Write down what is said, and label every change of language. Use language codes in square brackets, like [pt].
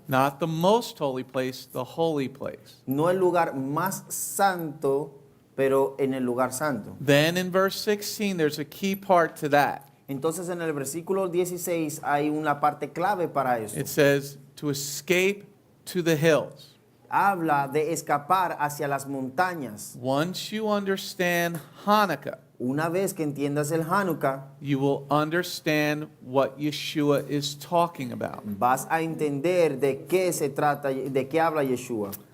[en] Not the most holy place, the holy place. [es] No el lugar más santo, pero en el lugar santo. [en] Then in verse 16, there's a key part to that. [es] Entonces en el versículo 16 hay una parte clave para eso. [en] It says, to escape to the hills. [es] Habla de escapar hacia las montañas. [en] Once you understand Hanukkah, [es] Una vez que entiendas el Hanukkah, [en] you will understand what Yeshua is talking about. [es] vas a entender de qué se trata, de qué habla Yeshua.